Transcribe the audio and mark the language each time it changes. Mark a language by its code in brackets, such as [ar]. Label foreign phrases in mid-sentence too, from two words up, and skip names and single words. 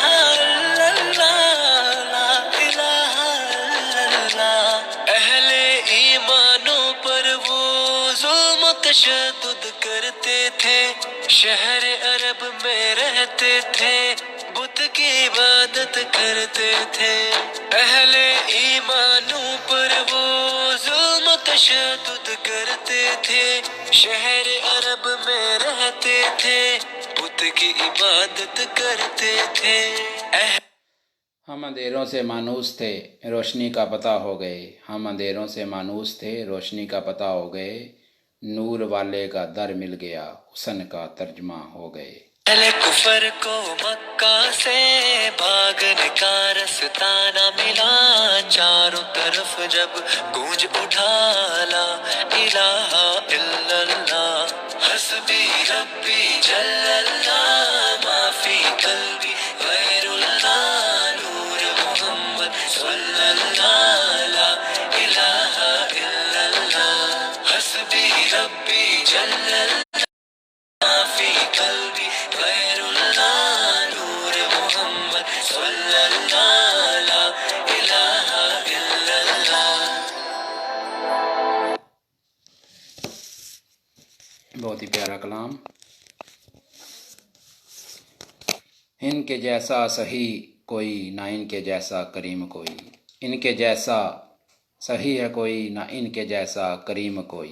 [ar] الا اللہ، لا الہ الا اللہ، اہل ایمانوں پر وہ ظلم و تشدد کرتے تھے، شہر عرب میں رہتے تھے، بت کی عبادت کرتے تھے، اہل ایمانوں پر وہ ظلم و تشدد کرتے تھے، شہر عرب میں رہتے تھے، بت [ur] وقت کی عبادت کرتے تھے. ہم اندھیروں سے مانوس تھے، روشنی کا پتا ہو گئے. ہم اندھیروں سے مانوس تھے، روشنی کا پتا ہو گئے. نور والے کا در مل گیا، حسن کا ترجمہ ہو گئے. پہلے کفر کو مکہ سے بھاگنے کا راستہ نہ ملا, چاروں طرف جب گونج اٹھا [ar] لا إله إلا الله, حسبي ربي جل الله، ما في قلبي غير الله، نور محمد صلى الله، لا إله إلا الله، حسبي ربي جل الله، ما في قلبي غير الله، نور محمد صلى الله، لا إله إلا الله. [ur] بہت ہی پیارا کلام. ان کے جیسا سخی کوئی نہ ان کے جیسا کریم کوئی، ان کے جیسا سخی ہے کوئی نہ ان کے جیسا کریم کوئی.